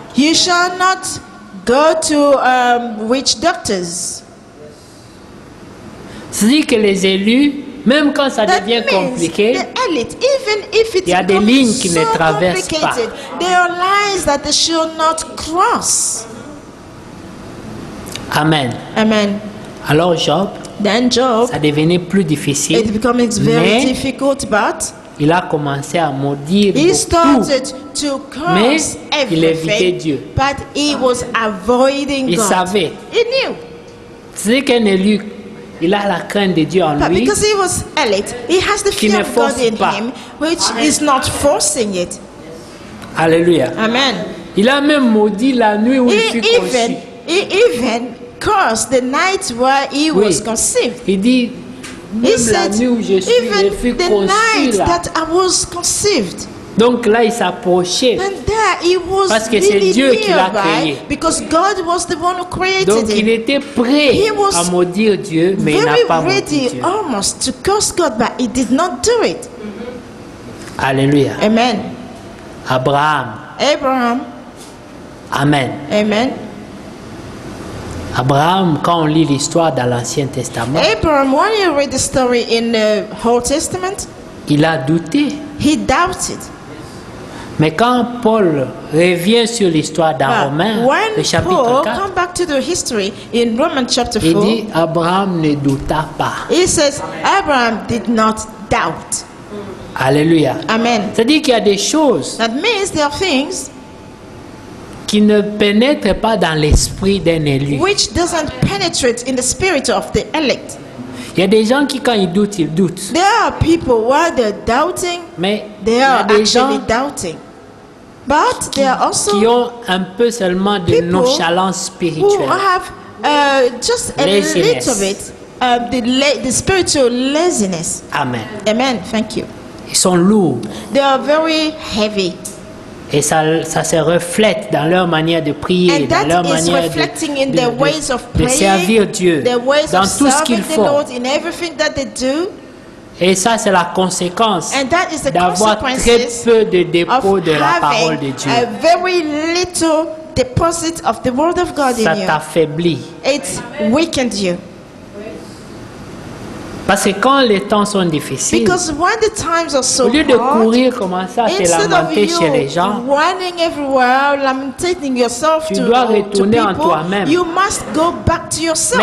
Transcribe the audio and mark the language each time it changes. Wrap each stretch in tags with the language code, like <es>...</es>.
<en>You shall not go to witch doctors.</en> <fr>C'est-à-dire que les élus, Même quand ça</fr> <en>That</en> <fr>devient</fr> <en>means</en> <fr>compliqué,</fr> <en>the elite, even if it</en> <fr>il y a des</fr> <en>becomes</en> <fr>lignes qui ne</fr> <en>so</en> <fr>traversent pas.</fr> <en>complicated, there are lines that they should not cross.</en> <fr>Amen.</fr> <en>Amen.</en> <fr>Alors Job,</fr> <en>Then Job,</en> <fr>ça devenait plus</fr> <en>it</en> <fr>difficile,</fr> <en>becomes very</en> <fr>mais</fr> <en>difficult, but</en> <fr>il a commencé à maudire</fr> <en>he</en> <fr>beaucoup.</fr> <en>started to</en> <fr>Mais</fr> <en>curse</en> <fr>il évitait</fr> <en>everything,</en> <fr>Dieu.</fr> <en>but he was avoiding</en> <fr>Il</fr> <en>God.</en> <fr>savait.</fr> <en>He knew.</en> <fr>C'est qu'un élu, il a la crainte de Dieu en</fr> <en>But</en> <fr>lui.</fr> <en>because he was elite, he has the</en> <fr>Qui</fr> <en>fear</en> <fr>ne</fr> <en>of God</en> <fr>force</fr> <en>in</en> <fr>pas.</fr> <en>him, which is not forcing it.</en> <fr>Alléluia.</fr> <en>Amen.</en> <fr>Il a même maudit la nuit où il fut conçu.</fr> <en>He even cursed the night where he</en> <fr>Oui.</fr> <en>was conceived.</en> <fr>Il dit,</fr> <en>He</en> <fr>même la</fr> <en>said,</en> <fr>nuit où je fus</fr> <en>even the</en> <fr>conçu</fr> <en>night</en> <fr>là.</fr> <en>that I was conceived.</en> <fr>Donc là, il s'approchait.</fr> <en>And there he was</en> <fr>Parce que c'est</fr> <en>really</en> <fr>Dieu qui l'a</fr> <en>nearby</en> <fr>créé.</fr> <en>because God was the one who created</en> <fr>Donc il</fr> <en>him.</en> <fr>était prêt</fr> <en>He was</en> <fr>à maudire Dieu, mais il n'a</fr> <en>Very</en> <fr>pas maudit</fr> <en>ready</en> <fr>Dieu.</fr> <en>almost to curse God, but he did not do it.</en> <fr>Alléluia.</fr> <en>Amen.</en> <fr>Abraham.</fr> <en>Abraham.</en> <fr>Amen.</fr> <en>Amen.</en> <fr>Abraham, quand on lit l'histoire dans l'Ancien Testament,</fr> <en>Abraham, when you read the story in the Old Testament,</en> <fr>il a douté.</fr> <en>he doubted.</en> <fr>Mais quand Paul revient sur l'histoire dans</fr> <en>But</en> <fr>Romains,</fr> <en>when</en> <fr>le chapitre</fr> <en>Paul</en> <fr>4,</fr> <en>come back to the history in Romans chapter</en> <fr>il</fr> <en>4,</en> <fr>dit Abraham ne douta pas.</fr> <en>he says Abraham did not doubt.</en> <fr>Alléluia.</fr> <en>Amen.</en> <fr>C'est-à-dire qu'il y a des choses</fr> <en>That means there are things</en> <fr>qui ne pénètrent pas dans l'esprit d'un élu.</fr> <en>which doesn't penetrate in the spirit of the elect.</en> <fr>Il y a des gens qui, quand ils doutent.</fr> <en>There are people while they're doubting,</en> <fr>Mais il</fr> <en>they</en> <fr>y a</fr> <en>are</en> <fr>des</fr> <en>actually</en> <fr>gens</fr> <en>doubting. But there are</en> <fr>qui</fr> <en>also</en> <fr>ont un peu seulement de</fr> <en>people</en> <fr>nonchalance</fr> <en>who</en> <fr>spirituelle.</fr> <en>have just a Laziness. little bit the spiritual laziness.</en> <fr>Amen.</fr> <en>Amen. Thank you.</en> <fr>Ils sont lourds.</fr> <en>They are very heavy.</en> <fr>Et ça se reflète dans leur manière de prier,</fr> <en>And</en> <fr>dans</fr> <en>that</en> <fr>leur</fr> <en>is</en> <fr>manière</fr> <en>reflecting in their ways of</en> <fr>de</fr> <en>praying,</en> <fr>servir Dieu,</fr> <en>their ways</en> <fr>dans</fr> <en>of</en> <fr>tout ce qu'ils</fr> <en>serving the</en> <fr>font.</fr> <en>Lord in everything that they do.</en> <fr>Et ça, c'est la conséquence</fr> <en>And that is the</en> <fr>d'avoir très</fr> <en>consequences</en> <fr>peu de dépôt</fr> <en>of</en> <fr>de la parole de</fr> <en>having</en> <fr>Dieu.</fr> <en>a very little deposit of the word of God</en> <fr>Ça</fr> <en>in you.</en> <fr>t'affaiblit.</fr> <en>It weakened you.</en> <fr>Parce que quand les temps sont difficiles,</fr> <en>Because when the times are so</en> <fr>au lieu de</fr> <en>hard,</en> <fr>courir, commencer à te</fr> <en>instead of</en> <fr>lamenter</fr> <en>you</en> <fr>chez les gens,</fr> <en>running everywhere, lamenting yourself</en> <fr>Tu</fr> <en>to</en> <fr>dois retourner en</fr> <en>people,</en> <fr>toi-même.</fr> <en>you must go back to yourself.</en>